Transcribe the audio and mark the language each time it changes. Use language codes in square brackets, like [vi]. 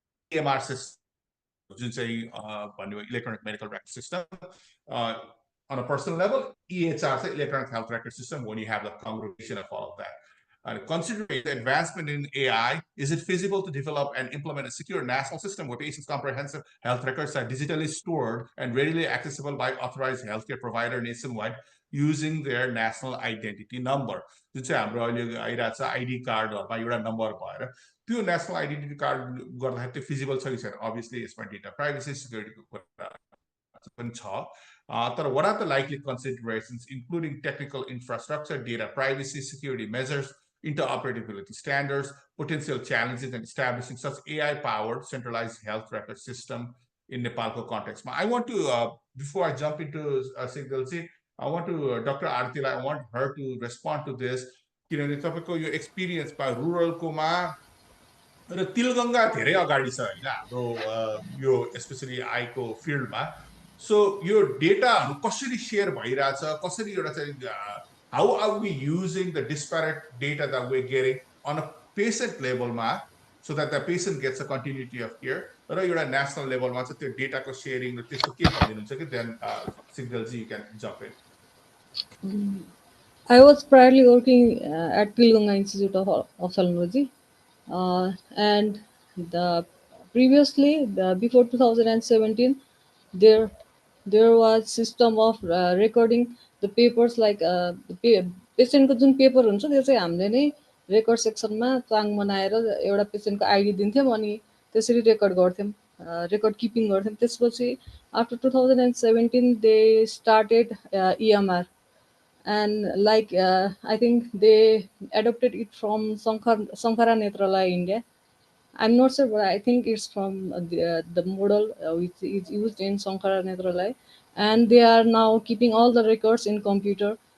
[en] EMR system, [ne] जुन चाहिँ भन्ने [en] Electronic medical record system, on a personal level, EHR चाहिँ electronic health record system, when you have the congregation of all of that. Considering the advancement in AI, is it feasible to develop and implement a secure national system where patients' comprehensive health records are digitally stored and readily accessible by authorized healthcare provider nationwide using their national identity number? [ne] जुन चाहिँ हाम्रो अहिले आइरहेको छ ID कार्डहरुमा एउटा number भएर त्यो national identity card गर्दाखेरि त्यो फिजिबल छ कि छैन? अभियसली यसमा डेटा प्राइभेसी सिक्युरिटीको कुरा पनि छ, तर [en] what are the likely considerations including technical infrastructure, data privacy, security measures, interoperability standards, potential challenges in establishing such AI-powered centralized health record system in Nepal's context? I want to, before I jump into Sigdel, I want to, Dr. Arati, I want her to respond to this. [ne] किनभने तपाईको यो experience पा रुरलकोमा र तिलगङ्गा धेरै अगाडि छ हैन हाम्रो यो स्पेशली आईको फिल्डमा। सो यो डेटाहरु कसरी शेयर भइराछ, कसरी एउटा चाहिँ [en] how are we using the disparate data that we're getting on a patient level ma, so that the patient gets a continuity of care, [ne] र एउटा नेशनल लेभलमा चाहिँ त्यो डेटाको शेयरिङ र त्यसको के भनिनुहुन्छ कि [en] then Sigdelji, you can jump in. I was priorly working at Dhungana Institute of Ophthalmology, and previously, before 2017, there was system of recording the papers, like [ne] patient को जुन पेपर हुन्छ त्यो चाहिँ हामीले नै रेकर्ड सेक्सनमा चाङ बनाएर एउटा पेशेन्टको आइडी दिन्थ्यौं अनि त्यसरी रेकर्ड गर्थ्यौं, रेकर्ड किपिङ गर्थ्यौं। त्यसपछि after [en] 2017 they started EMR, and like I think they adopted it from Sankara Netralaya, India. I'm not sure, but I think it's from the model which is used in Sankara Netralaya, and they are now keeping all the records in computer.